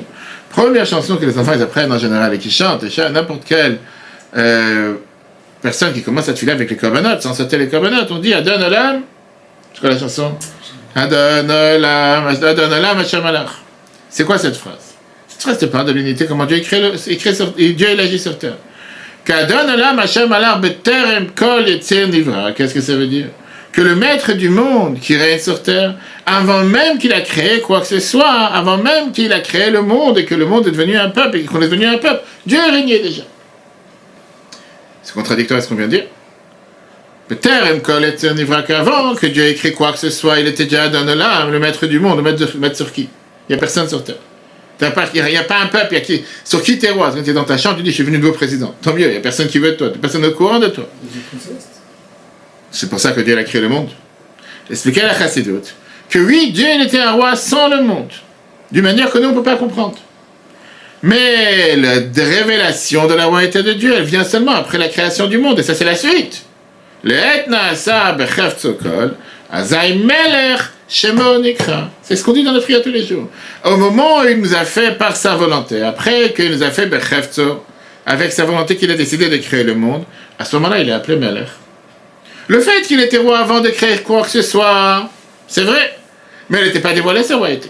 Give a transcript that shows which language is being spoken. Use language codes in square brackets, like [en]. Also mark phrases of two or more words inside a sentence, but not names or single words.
[fr] Première chanson que les enfants ils apprennent en général et qui chantent, et n'importe quelle personne qui commence à te filer avec les korbanot, sans sauter les korbanot, on dit Adon Olam, c'est quoi la chanson? [he] אדון עולם השם אלך. [fr] C'est quoi cette phrase? Cette phrase te parle de l'unité, comment Dieu Dieu il agit sur terre. [he] Qu' אדון עולם השם אלך בטרם כל יציר נברא. [fr] Qu'est-ce que ça veut dire? Que le maître du monde qui règne sur terre, avant même qu'il a créé quoi que ce soit, avant même qu'il a créé le monde et que le monde est devenu un peuple et qu'on est devenu un peuple, Dieu régnait déjà. C'est contradictoire à ce qu'on vient de dire. [he] בטרם כל יציר נברא, [fr] qu'avant que Dieu ait écrit quoi que ce soit, il était déjà Adon Olam, le maître du monde, le maître sur qui? Il n'y a personne sur terre. Il n'y a pas un peuple, sur qui tu es roi. Quand tu es dans ta chambre, tu dis je suis venu nouveau président. Tant mieux, il n'y a personne qui veut de toi, personne au courant de toi. C'est pour ça que Dieu a créé le monde. Expliquer à la Chassidut que oui, Dieu était un roi sans le monde, d'une manière que nous on ne peut pas comprendre. Mais la révélation de la royauté de Dieu, elle vient seulement après la création du monde, et ça c'est la suite. [he] לעת נעשה בחפצו כל, אזי מלך שמו נקרא. [fr] C'est ce qu'on dit dans la prière tous les jours. Au moment où il nous a fait par sa volonté, après qu'il nous a fait bechefzo, avec sa volonté qu'il a décidé de créer le monde, à ce moment-là il est appelé melech. Le fait qu'il était roi avant de créer quoi que ce soit, c'est vrai, mais elle n'était pas dévoilée sa royauté.